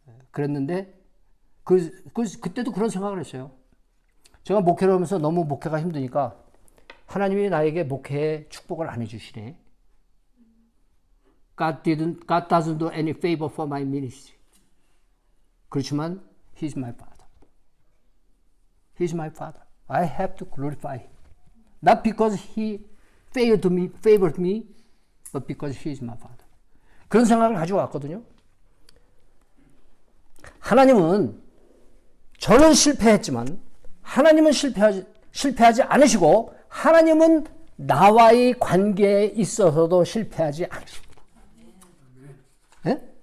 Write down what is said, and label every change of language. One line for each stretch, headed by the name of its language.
Korean: 그랬는데 그때도 그런 생각을 했어요. 제가 목회를 하면서 너무 목회가 힘드니까 하나님이 나에게 목회의 축복을 안 해주시네.
English: God doesn't do any favor for my ministry.
Korean: 그렇지만
English: He's my Father. He's my Father. I have to glorify Him. Not because He favored me, but because He is my Father.
Korean: 그런 생각을 가지고 왔거든요. 하나님은 저는 실패했지만 하나님은 실패하지 않으시고 하나님은 나와의 관계에 있어서도 실패하지 않으십니다. 네?